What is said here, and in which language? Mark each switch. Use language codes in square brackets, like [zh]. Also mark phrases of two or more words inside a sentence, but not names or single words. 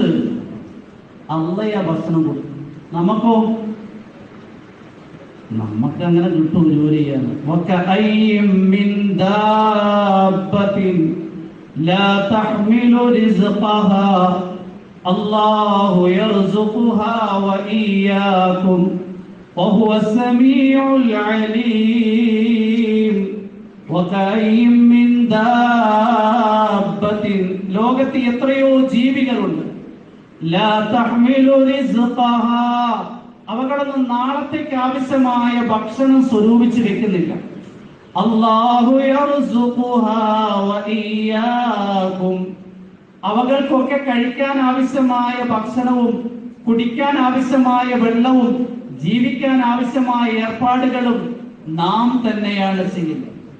[ml] അള്ളയാ ഭക്ഷണം കൊടുക്കും. നമുക്ക് അങ്ങനെ കിട്ടും ജോലി ചെയ്യാൻ. [ar] الله يرزقها وإياكم وهو السميع العليم وكأين من دابة [ml] ലോകത്ത് എത്രയോ ജീവികളുണ്ട്. [ar] لا تحمل رزقها, [ml] അവകളൊന്നും നാളത്തേക്ക് ആവശ്യമായ ഭക്ഷണം സ്വരൂപിച്ച് വെക്കുന്നില്ല. [ar] الله يرزقها وإياكم, [ml] അവകൾക്കൊക്കെ കഴിക്കാൻ ആവശ്യമായ ഭക്ഷണവും കുടിക്കാൻ ആവശ്യമായ വെള്ളവും ജീവിക്കാൻ ആവശ്യമായ ഏർപ്പാടുകളും നാം തന്നെയാണ് ചെയ്യുന്നത്.